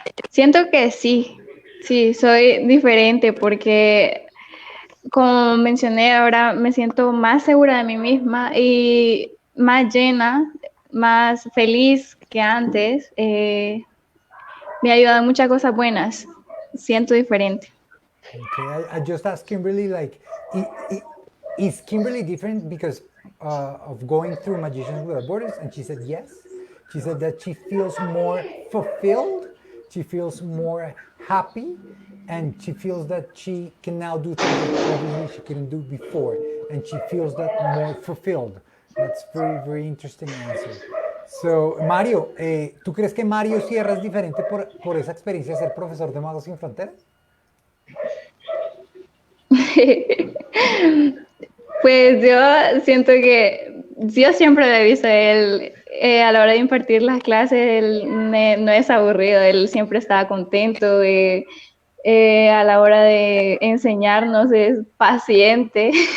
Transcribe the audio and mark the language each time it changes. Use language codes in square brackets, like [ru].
[es] Siento que sí, soy diferente porque, como mencioné, ahora me siento más segura de mí misma y más llena, más feliz que antes. Me ayudan muchas cosas buenas. Siento diferente. [en] Okay, I just asked Kimberly, like, is Kimberly different because of going through Magicians Without Borders? And she said yes. She said that she feels more fulfilled, she feels more happy, and she feels that she can now do things that obviously she couldn't do before, and she feels that more fulfilled. That's very, very interesting answer. [es] So, Mario, ¿tú crees que Mario Sierra es diferente por esa experiencia de ser profesor de Magos Sin Fronteras? Pues yo siento que yo siempre lo he visto a él a la hora de impartir las clases, él no es aburrido, él siempre está contento, a la hora de enseñarnos es paciente.